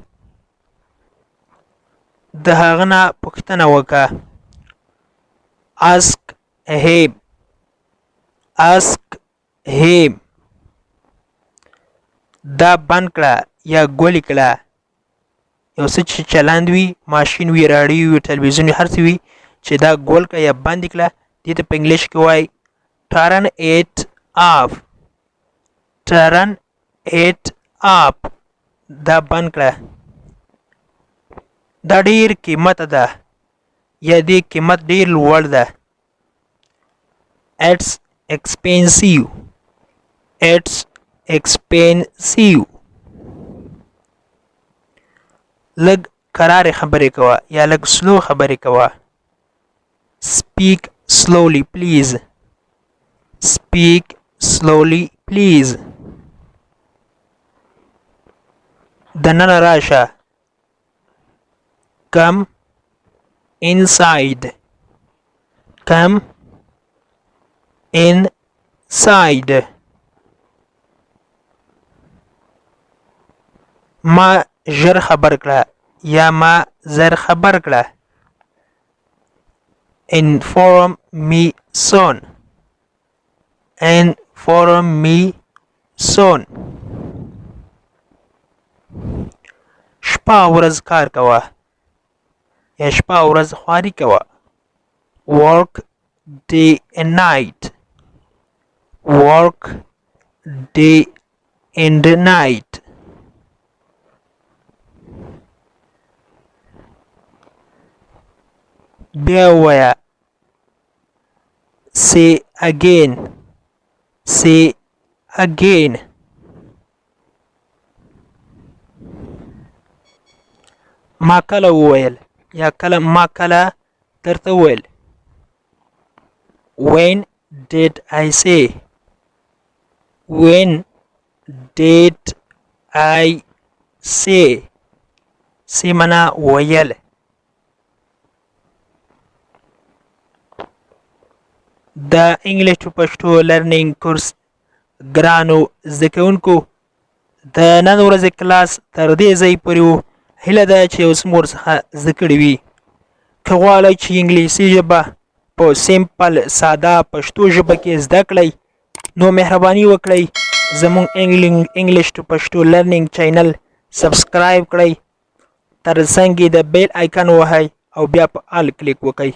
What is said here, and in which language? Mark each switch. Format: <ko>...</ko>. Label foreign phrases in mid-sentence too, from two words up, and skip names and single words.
<ps>د هغه نه پوښتنه وکړه</ps> <en>ask him ask him</en> <ps>دا بند کړه یا ګولې کړه یو څه چې چلند وي ماشین وي راډیو وي ټلویزیون وي هر څه وي چې دا ګول کړه یا بند کړه دې ته په انګلیش کې وایي</ps> <en>turn it off turn it off</en> <ps>دا بند کړه دا ډیر قیمت ده یا دې قیمت ډیر لوړ ده</ps> <en>it's expensive it's expensive</en> <ps>لږ کرارې خبرې کوه یا لږ سلو خبرې کوه</ps> <en>speak slowly please speak slowly please</en> <ps>دننه راشه</ps> <en>come inside come inside</en> <ps>ما ژر خبر کړه یا ما زر خبر کړه</ps> <en>inform me soon inform me soon</en> <ps>شپه ورځ کار کوه یا شپه ورځ خواري کوه</ps> <en>work day and night work day and night</en> <ps>بیا ووایه</ps> <en>say again say again</en> <ps>ما کله وویل یا کله ما کله درته وویل</ps> <en>when did I say when did I say say</en> <ps>منا ویل د انګلیش په پښتو</ps> <en>learning course</en> <ps>ګرانو زده کوونکو د نن ورځې کلاس تر دې ځای پورې و. هیله ده چې اوس مو ورڅخه زده کړي وي. که غواړئ چې انګلیسي ژبه په سیمپل ساده پښتو ژبه کې زده کړئ نو مهرباني وکړئ زموږ</ps> <en>English to</en> <ps>پښتو</ps> <en>learning channel</en> <ps>سبسکرایب کړئ، تر څنګ یې د</ps> <en>bell icon</en> <ps>وهئ او بیا په</ps> <en>all click</en> <ps>وکړئ.</ps>